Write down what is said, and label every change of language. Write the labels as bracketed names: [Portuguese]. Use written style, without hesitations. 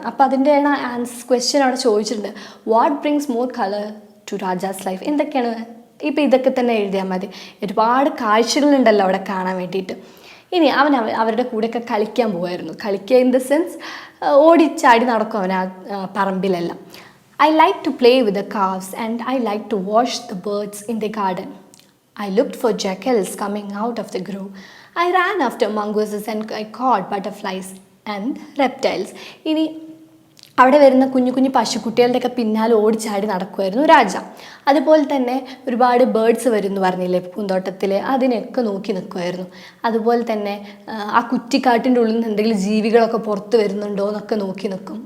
[Malayalam] അപ്പോൾ അതിൻ്റെ ക്വസ്റ്റ്യൻ അവിടെ ചോദിച്ചിട്ടുണ്ട്, [English] What brings more colour to Raja's life? [Malayalam] എന്തൊക്കെയാണ്? ഇപ്പോൾ ഇതൊക്കെ തന്നെ എഴുതിയാൽ മതി. ഒരുപാട് കാഴ്ചകളുണ്ടല്ലോ അവിടെ കാണാൻ വേണ്ടിയിട്ട്. ഇനി അവരുടെ കൂടെയൊക്കെ കളിക്കാൻ പോകുമായിരുന്നു. കളിക്കുക [English] in the sense [Malayalam] ഓടിച്ചാടി നടക്കും അവൻ ആ പറമ്പിലെല്ലാം. [English] I like to play with the calves and I like to watch the birds in the garden. I looked for jackals coming out of the grove. I ran after mongooses and I caught butterflies and reptiles. [Malayalam] ഇനി അവിടെ വരുന്ന കുഞ്ഞു കുഞ്ഞു പശുക്കുട്ടികളുടെയൊക്കെ പിന്നാലെ ഓടിച്ചാടി നടക്കുമായിരുന്നു രാജ. അതുപോലെ തന്നെ ഒരുപാട് ബേർഡ്സ് വരും എന്ന് പറഞ്ഞില്ലേ പൂന്തോട്ടത്തിൽ, അതിനെയൊക്കെ നോക്കി നിൽക്കുമായിരുന്നു. അതുപോലെ തന്നെ ആ കുറ്റിക്കാട്ടിൻ്റെ ഉള്ളിൽ നിന്ന് എന്തെങ്കിലും ജീവികളൊക്കെ പുറത്ത് വരുന്നുണ്ടോ എന്നൊക്കെ നോക്കി നിൽക്കും.